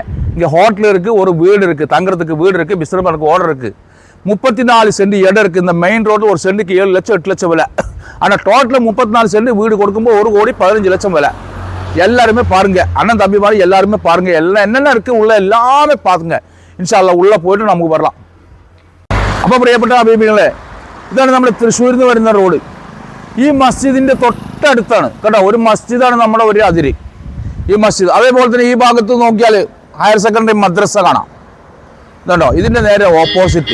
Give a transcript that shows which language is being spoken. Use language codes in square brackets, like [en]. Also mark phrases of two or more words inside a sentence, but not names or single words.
[ta] இங்கே ஹோட்டல் இருக்குது, ஒரு வீடு இருக்குது, தங்குறதுக்கு வீடு இருக்குது, பிஸ்னஸ் பண்ணுறதுக்கு ஓர்டர் இருக்குது. 34 சென்ட் இடம் இருக்குது. இந்த மெயின் ரோட்டில் ஒரு சென்ட்டுக்கு 7 லட்சம் 8 லட்சம் விலை. ஆனால் டோட்டலாக 34 சென்ட் வீடு கொடுக்கும்போது 1,15 லட்சம் விலை. எல்லாருமே பாருங்கள், அண்ணன் தம்பி மாதிரி எல்லாருமே பாருங்கள். எல்லாம் என்னென்ன இருக்குது உள்ள எல்லாமே பாருங்க. [ar] إن شاء الله [ta] உள்ளே போய்ட்டு നമുക്ക് வரலாம். [ml] അപ്പോൾ പ്രിയപ്പെട്ട അഭിമുഖങ്ങളെ, ഇതാണ് നമ്മുടെ തൃശ്ശൂരിൽ നിന്ന് വരുന്ന റോഡ്. ഈ മസ്ജിദിൻ്റെ തൊട്ടടുത്താണ് കേട്ടോ. ഒരു മസ്ജിദാണ് നമ്മുടെ ഒരു അതിര്, ഈ മസ്ജിദ്. അതേപോലെ തന്നെ ഈ ഭാഗത്ത് നോക്കിയാൽ [en] higher secondary [ml] മദ്രസ കാണാം ഇതുണ്ടോ. ഇതിൻ്റെ നേരെ ഓപ്പോസിറ്റ്.